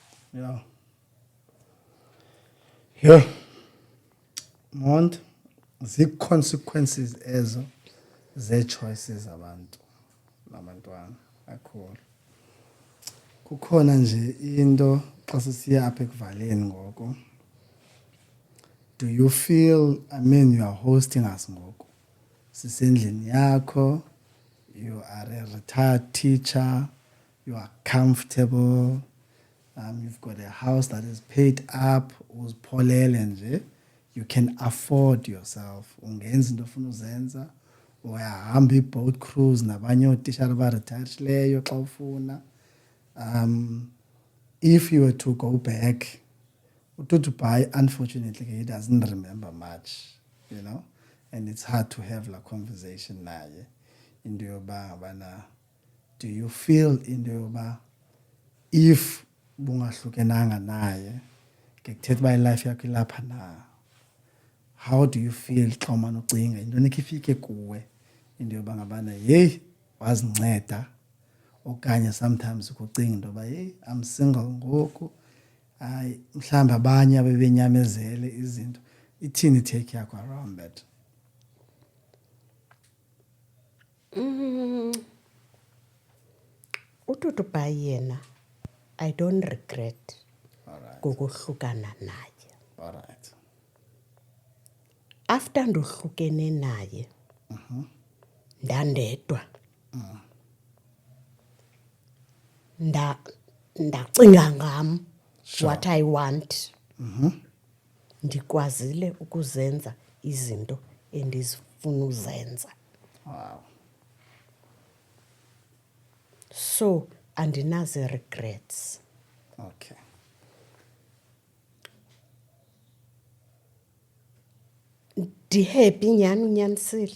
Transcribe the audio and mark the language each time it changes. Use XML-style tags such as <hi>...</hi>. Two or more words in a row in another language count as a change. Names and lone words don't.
<en>Yeah.</en> <xh>Mond, zii-consequences ezo zee-choices abantu nabantwana kakhulu. Kukhona nje into xa sisiya apha ekuvaleni ngoku.</xh> <en>Do you feel, you are hosting us ngoku?</en> <xh>Sisendlini yakho,</xh> <en>you are a retired teacher, you are comfortable, you've got a house that is paid up,</en> <xh>uzipholele nje,</xh> <en>you can afford yourself.</en> <xh>Ungenza into ofuna uzenza, uyahamba i-</xh> <en>boat cruise</en> <xh>nabanye ootishara abaretayishileyo xa ufuna.</xh> <en>If you were to go back, uTutubai, unfortunately, he doesn't remember much, you know, and it's hard to have la conversation naye.</en> <xh>Into yoba bana,</xh> <en>do you feel</en> <xh>into yoba if bungahlukenanga naye ngekuthetha uba ilife yakho ilapha na,</xh> <en>how do you feel</en> <xh>xa umane ucinga intoni ekhe ifike kuwe into yoba ngabana yeyi wazinceda, okanye sometimes ukucinga into yoba yeyi</xh> <en>I'm single</en> <xh>ngoku, hayi mhlawumbi abanye abebenyamezele izinto, ithini itake yakho</xh> <en>around that? uTutubai yena I don't regret Alright.</en> <xh>ngokuhlukana naye.</xh> <en>Alright.</en> <xh>After ndohlukene naye ndandedwa ndacinga ngam</xh> <en>what I want.</en> <xh>Ndikwazile ukuzenza izinto endizifuna uzenza.</xh> <en>Wow.</en> <xh>So andinazi regrets.</xh> <en>Okay.</en> <xh>Ndihappy nyani unyanisile</xh>